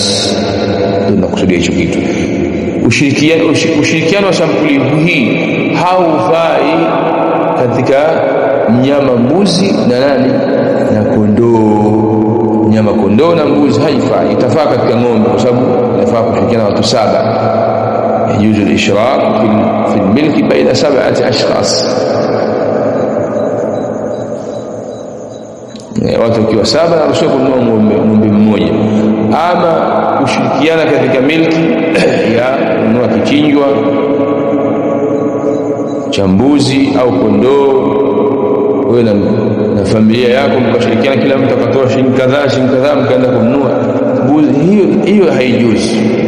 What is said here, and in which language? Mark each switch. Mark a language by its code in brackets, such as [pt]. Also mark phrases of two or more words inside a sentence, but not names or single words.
[sw] Tunakusudia hicho kitu. Ushirikiano wa sampuli hii haufai katika mnyama mbuzi na kondoo. Nyama kondoo na mbuzi haifai. Itafaa katika ng'ombe kwa sababu inafaa kushirikiana watu 7. [ar] يجوز الإشراك في الملك بين 7 أشخاص. [sw] watu wakiwa 7 na ruhusa kununua ng'ombe mmoja. Ama kushirikiana katika milki ya kununua kichinjwa cha mbuzi au kondoo, wewe na familia yako mkashirikiana, kila mtu akatoa shilingi kadhaa mkaenda kununua mbuzi, hiyo haijuzi.